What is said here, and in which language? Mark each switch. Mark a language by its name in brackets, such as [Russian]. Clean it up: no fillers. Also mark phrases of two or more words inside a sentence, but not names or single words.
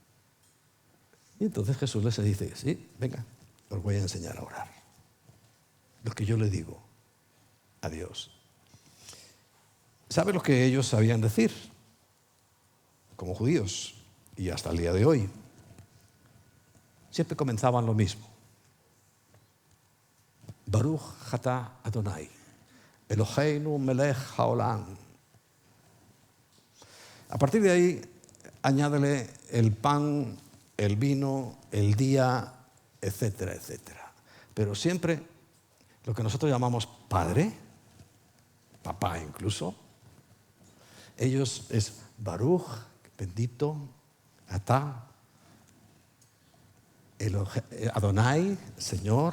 [Spanish] Y entonces Jesús les dice, sí, venga, os voy a enseñar a orar. lo que yo le digo a Dios. ¿Sabe lo que ellos sabían decir? Como judíos, y hasta el día de hoy. Siempre comenzaban lo mismo. [Hebrew] ברוך אתה אדוני, אלוהינו מלך העולם. [Spanish] A partir de ahí, añádele el pan, el vino, el día, etcétera, etcétera. Pero siempre lo que nosotros llamamos padre, papá incluso, ellos es Baruch, bendito, [Hebrew] אתה, אדוני, [Spanish] Señor.